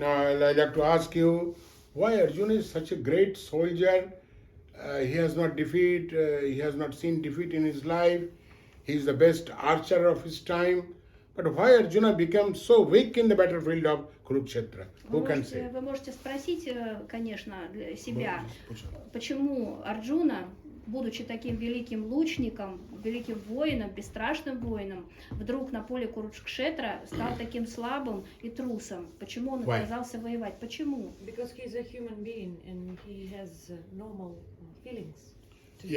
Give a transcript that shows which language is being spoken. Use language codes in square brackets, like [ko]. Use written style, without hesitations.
[en] Now I'd like to ask you, why Arjuna is such a great soldier? He has not seen defeat in his life. He is the best archer of his time. But why Arjuna became so weak in the battlefield of Kurukshetra? Who can say? [ru] Вы можете спросить, конечно, для себя, почему Арджуна, будучи таким великим лучником, великим воином, бесстрашным воином, вдруг на поле Курукшетра стал таким слабым и трусом? Почему он отказался воевать? Почему? [en] Because he's a human being and he has normal feelings to